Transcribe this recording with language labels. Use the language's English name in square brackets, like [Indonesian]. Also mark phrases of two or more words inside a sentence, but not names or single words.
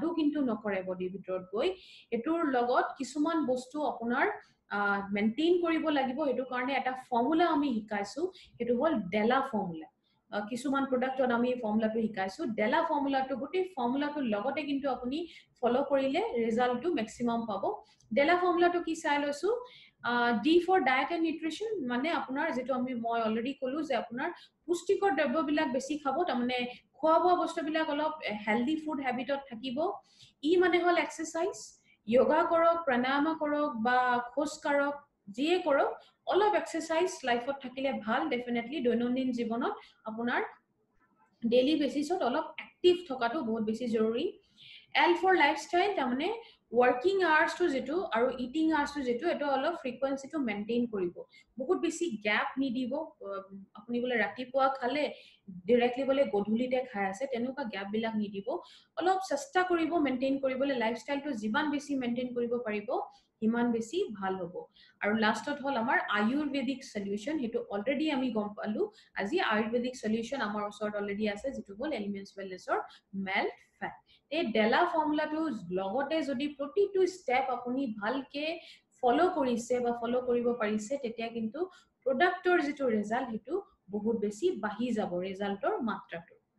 [Assamese] কিন্তু নকৰে বডিৰ ভিতৰত গৈ এটোৰ লগত কিছুমান বস্তু আপোনাৰ মেইনটেইন কৰিব লাগিব এটো কাৰণে এটা ফৰ্মুলা আমি শিকাইছো এটো হল ডেলা ফৰ্মুলা কিছুমান প্ৰডাক্টত আমি ফৰ্মুলাটো শিকাইছো ডেলা ফৰ্মুলাটো গোটেই ফৰ্মুলাটো লগতে কিন্তু আপুনি ফলো কৰিলে ৰিজাল্টটো ম্যাক্সিমাম পাব ডেলা ফৰ্মুলাটো কি চাই লৈছো [English] D for diet and nutrition [Assamese] মানে আপোনাৰ যেটো মই অলৰেডি কলো যে আপোনাৰ পুষ্টিকৰ দ্ৰব্যবিলাক বেছি খাব তাৰমানে খোৱা বোৱা বস্তুবিলাক অলপ [English] healthy food habitত [Assamese] থাকিব ই মানে হল এক্সাৰসাইজ যোগা কৰক প্ৰাণায়াম কৰক বা খোজ কাঢ়ক যিয়ে কৰক অলপ এক্সাৰসাইজ লাইফত থাকিলে ভাল ডেফিনেটলি দৈনন্দিন জীৱনত আপোনাৰ [English] daily basisত [Assamese] অলপ এক্টিভ থকাটো বহুত বেছি জৰুৰী [English] L for lifestyle [Assamese] তাৰমানে [English] working hours [Assamese] to যেটো আৰু [English] eating hours [Assamese] to যেটো এটো অলপ [English] frequency to maintain [Assamese] কৰিব বহুত বেছি গ্যাপ নিদিব আপুনি বলে ৰাতিপুৱা খালে directly বলে গধুলিতে খাই আছে তেনেকুৱা গ্যাপ বিলাক নিদিব অলপ চেষ্টা কৰিব মেইনটেইন কৰিবলৈ লাইফষ্টাইল টো যিমান বেছি মেইনটেইন কৰিব পাৰিব ইমান বেছি ভাল হ'ব আৰু লাষ্টত হল আমাৰ [English] Ayurvedic solution [Assamese] হেতু অলৰেডি আমি গম পালো আজি [English] Ayurvedic solution [Assamese] আমাৰ ওচৰত অলৰেডি আছে যেটো হল এলিমেন্টছ ওয়েলনেছৰ মেল্ট ফেট এই ডেলা ফৰ্মুলাটো লগতে যদি প্ৰতিটো ষ্টেপ আপুনি ভালকে ফলো কৰিছে বা ফলো কৰিব পাৰিছে তেতিয়া কিন্তু প্ৰডাক্টৰ যেটো ৰিজাল্ট হেতু বহুত বেছি বাঢ়ি যাব ৰিজাল্টৰ মাত্ৰাটো